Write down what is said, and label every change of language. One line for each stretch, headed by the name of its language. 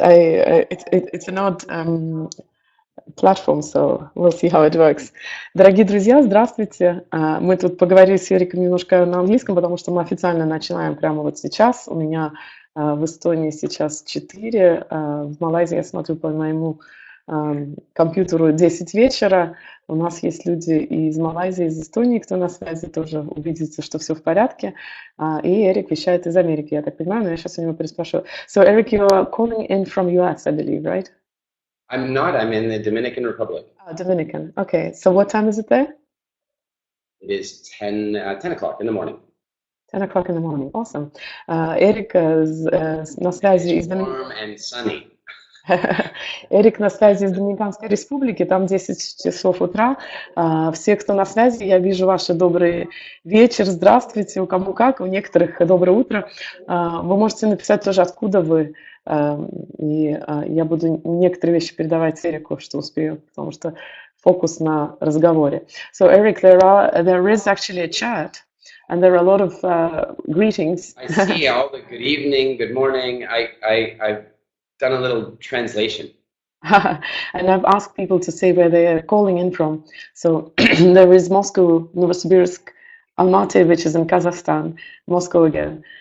English: It's an odd platform, so we'll see how it works.
Russian: Дорогие друзья, здравствуйте. Мы тут поговорили с Эриком немножко на английском, потому что мы официально начинаем прямо вот сейчас. У меня в Эстонии сейчас 4, в Малайзии я смотрю по моему компьютеру 10 вечера. У нас есть люди из Малайзии, из Эстонии, кто на связи, тоже убедится, что все в порядке. И Эрик вещает из Америки, я так понимаю, но я сейчас у него переспрашиваю.
English: So, Eric, you're calling in from US, I believe, right? I'm not. I'm in the Dominican Republic. Oh, Dominican. Okay. So what time is it there? It is 10 o'clock in the morning. 10 o'clock in the morning. Awesome.
Russian: Эрик на связи из
English: Warm and sunny.
Russian: Эрик на связи из Доминиканской Республики, там 10 часов утра. Все, кто на связи, я вижу ваши добрый вечер, здравствуйте, у кому как, у некоторых доброе утро. Вы можете написать тоже, откуда вы, и я буду некоторые вещи передавать Эрику, что успею, потому что фокус на разговоре.
English: So, Eric, there is actually a chat, and there are a lot of greetings. I see all the good evening, good morning. I've done a little translation. And I've asked people to say where they are calling in from. So there is Moscow, Novosibirsk, Almaty, which is in Kazakhstan, Moscow again.